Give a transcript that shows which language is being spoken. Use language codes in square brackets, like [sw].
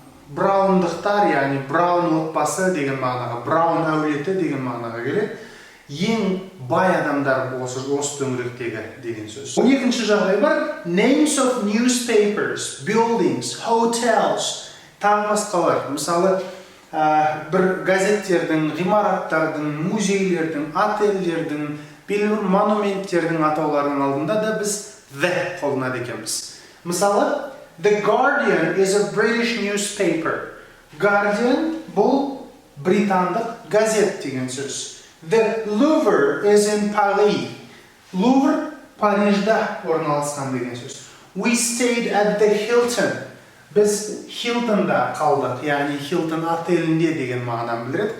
[kk] Браундықтар, яғни Браун отбасы деген мағынаға, Браун әулеті деген мағынаға келеді. Ең бай адамдар осы төңіректегі деген сөз. 12-ші жағдай бар. [en] Names of newspapers, buildings, hotels, [kk] тағы басқалар. Мысалы, бір газеттердің, ғимараттардың, музейлердің, отельдердің, белгілі бір монументтердің атауларының алдында да біз the қолданады екенбіз. [en] Мысалы, The Guardian is a British newspaper. [kk] Guardian бұл британдық газет деген сөз. [en] The Louvre is in Paris. [kk] Louvre Парижда орналасқан деген сөз. [en] We stayed at the Hilton. [kk] Біз Hiltonда қалдық, яғни Hilton отелінде деген мағынаны білдіреді.